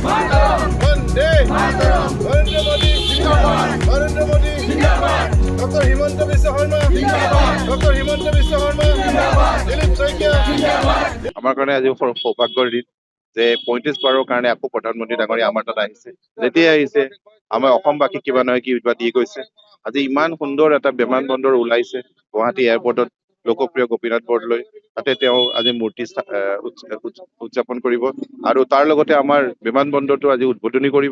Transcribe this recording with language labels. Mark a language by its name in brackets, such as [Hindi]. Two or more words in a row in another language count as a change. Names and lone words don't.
[Assamese] नरेंद्र मोदी डॉक्टर हिमंत विश्व शर्मा दिलीप शइकिया। আমাৰ কাৰণে আজি সৌভাগ্যৰ দিন যে ৩৫ বাৰৰ কাৰণে আকৌ প্ৰধানমন্ত্ৰী ডাঙৰীয়া আমাৰ তাত আহিছে। যেতিয়া আহিছে আমাৰ অসমবাসীক কিবা নহয় কিবা দি গৈছে। আজি ইমান সুন্দৰ এটা বিমানবন্দৰ ওলাইছে গুৱাহাটী এয়াৰপৰ্টত, লোকপ্ৰিয় গোপীনাথ বৰদলৈ, তাতে তেওঁ আজি মূৰ্তি উদযাপন কৰিব আৰু তাৰ লগতে আমাৰ বিমানবন্দৰটো আজি উদ্বোধনী কৰিব।